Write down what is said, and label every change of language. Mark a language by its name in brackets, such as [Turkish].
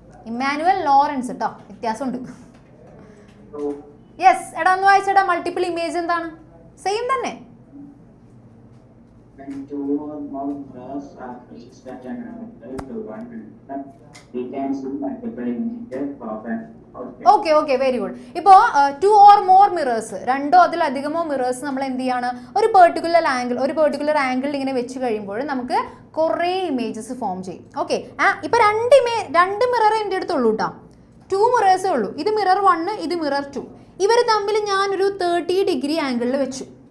[Malayalam] Emmanuel Lawrence കേട്ടോ, വ്യത്യാസമുണ്ട്. Yes, എടാ ഒന്ന് വായിച്ചേടാ, മൾട്ടിപ്പിൾ ഇമേജ് എന്താണ്? സെയിം തന്നെ. [English] When 2 or more mirrors are placed at an angle to one another, we can see multiple images of an object. Okay, very good. [Malayalam] ഇപ്പോൾ [English] 2 or more mirrors, [Malayalam] 2ഓ അതിലധികമോ mirrors നമ്മൾ എന്ത് ചെയ്യാണ്, ഒരു പെർട്ടിക്കുലർ ആംഗിൾ ഇങ്ങനെ വെച്ച് കഴിയുമ്പോൾ നമുക്ക് കുറേ ഇമേജസ് ഫോം ചെയ്യും. ഓക്കെ, ഇപ്പോൾ 2 മിറർ എൻ്റെ അടുത്തുള്ളൂ കേട്ടോ. 2 മിറേഴ്സേ ഉള്ളൂ. ഇത് മിറർ 1, ഇത് മിറർ 2. ഇവർ തമ്മിൽ ഞാനൊരു 30 ഡിഗ്രി ആംഗിളിൽ വെച്ചു.